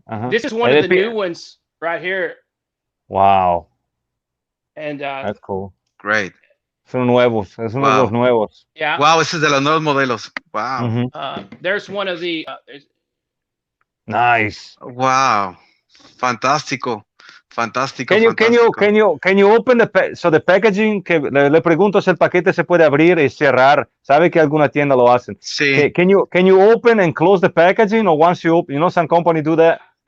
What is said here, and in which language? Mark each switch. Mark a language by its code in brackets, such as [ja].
[en] This is one of the new ones right here. Wow. And that's cool. Great. [es] Son nuevos, es uno de los nuevos. [en] Yeah. [es] Wow, ese es de los nuevos modelos. [en] Wow. There's one of the. Nice. [es] Wow. Fantástico. Fantástico. [en] Can you open the packaging? [es] Que le pregunto si el paquete se puede abrir y cerrar. Sabe que alguna tienda lo hacen. Sí. [en] Can you open and close the packaging, or once you open, you know, some company do that?